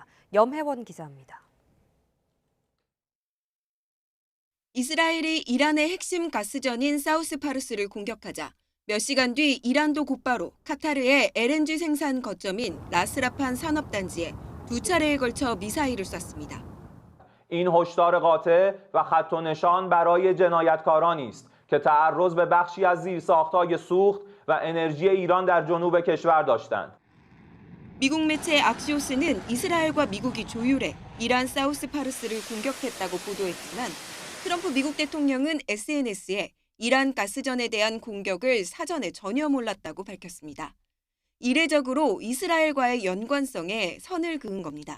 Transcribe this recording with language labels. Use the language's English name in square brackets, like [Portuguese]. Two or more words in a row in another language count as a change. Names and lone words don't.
[Korean] 염혜원 기자입니다. 이스라엘이 이란의 핵심 가스전인 사우스파르스를 공격하자 몇 시간 뒤 이란도 곧바로 카타르의 LNG 생산 거점인 라스라판 산업단지에 두 차례에 걸쳐 미사일을 쐈습니다. [Persian] این هشدار قاطع و خط و نشان برای جنایتکارانی است که تعرض به بخشی از زیرساخت‌های سوخت و انرژی ایران در جنوب کشور داشتند. [Korean] 미국 매체 악시오스는 이스라엘과 미국이 조율해 이란 사우스파르스를 공격했다고 보도했지만 트럼프 미국 대통령은 SNS에 이란 가스전에 대한 공격을 사전에 전혀 몰랐다고 밝혔습니다. 이례적으로 이스라엘과의 연관성에 선을 그은 겁니다.